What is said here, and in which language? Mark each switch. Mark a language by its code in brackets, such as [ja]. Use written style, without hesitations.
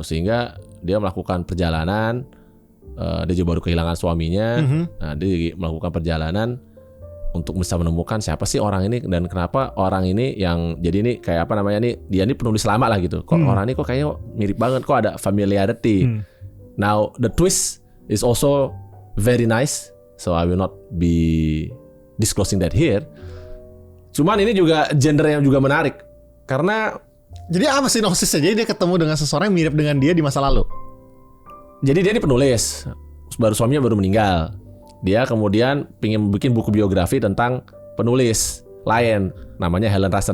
[id] Sehingga dia melakukan perjalanan, dia juga baru kehilangan suaminya. Nah, dia melakukan perjalanan untuk bisa menemukan siapa sih orang ini dan kenapa orang ini yang jadi ini kayak apa namanya nih, dia ini penulis lama lah gitu. Kok orang ini kok kayaknya mirip banget, kok ada familiarity. [en] Now the twist is also very nice, so I will not be disclosing that here. [id] Cuman ini juga genre yang juga menarik karena Jadi apa sinopsisnya? Jadi dia ketemu dengan seseorang yang mirip dengan dia di masa lalu. jadi dia ini penulis, suaminya baru meninggal. Dia kemudian pengen bikin buku biografi tentang penulis lain, namanya Helen Raster.